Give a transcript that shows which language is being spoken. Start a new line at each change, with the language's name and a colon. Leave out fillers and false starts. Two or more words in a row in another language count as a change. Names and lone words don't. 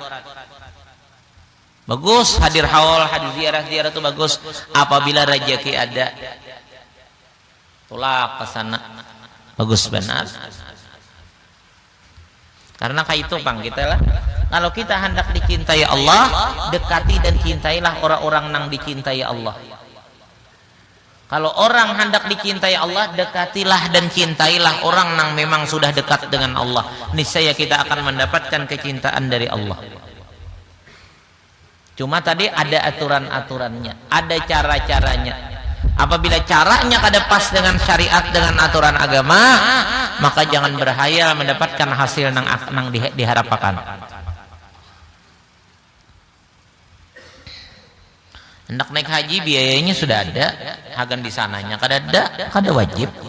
Indonesian: Bagus hadir haul, hadir ziarah itu bagus apabila rezeki ada.
Banjar: Tulak ke sana. Bagus benar.
Indonesian: Karena kayak itu Bang kita lah. Kalau kita hendak dicintai Allah, dekati dan cintailah orang-orang yang dicintai Allah. Kalau orang hendak dicintai Allah, dekatilah dan cintailah orang yang memang sudah dekat dengan Allah. Niscaya kita akan mendapatkan kecintaan dari Allah. Cuma tadi ada aturan-aturannya, ada cara-caranya.
Banjar: Apabila caranya kada pas dengan syariat, dengan aturan agama, maka jangan berhayal mendapatkan hasil nang diharapkan. Hendak naik haji biayanya sudah ada, hagan di sananya kada wajib.